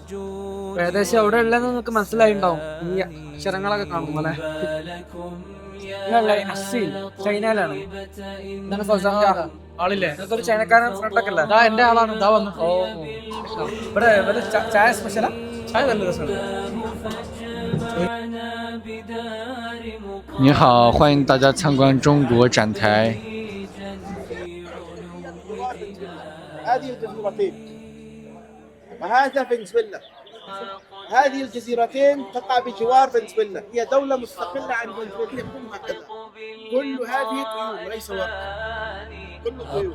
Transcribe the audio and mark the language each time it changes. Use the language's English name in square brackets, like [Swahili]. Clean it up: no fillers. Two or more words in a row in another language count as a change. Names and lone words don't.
[Malayalam] ഏകദേശം അവിടെ ഉള്ളതെന്ന് നമുക്ക് മനസ്സിലായിണ്ടാവും ഈ അക്ഷരങ്ങളൊക്കെ കാണും പോലെ. ചൈനയിലാണ്. എന്താണ് ഫൗസാൻ ആളില്ലേ? ഒരു ചൈനക്കാരൻ ഫ്രണ്ടൊക്കെ അല്ലേ? എന്റെ ആളാണ്, ഇതാ വന്നു. ഇവിടെ ചായ സ്പെഷ്യലാ? ചായ നല്ല രസമാണ്. [Chinese] 你好，欢迎大家参观中国展台。 [Arabic] هذه الجزيرتين وهذا فنزويلا. هذه الجزيرتين تقع بجوار فنزويلا، هي دولة مستقلة عن فنزويلا كلها كذا. كل هذه طيور وليس ورق، كله طيور.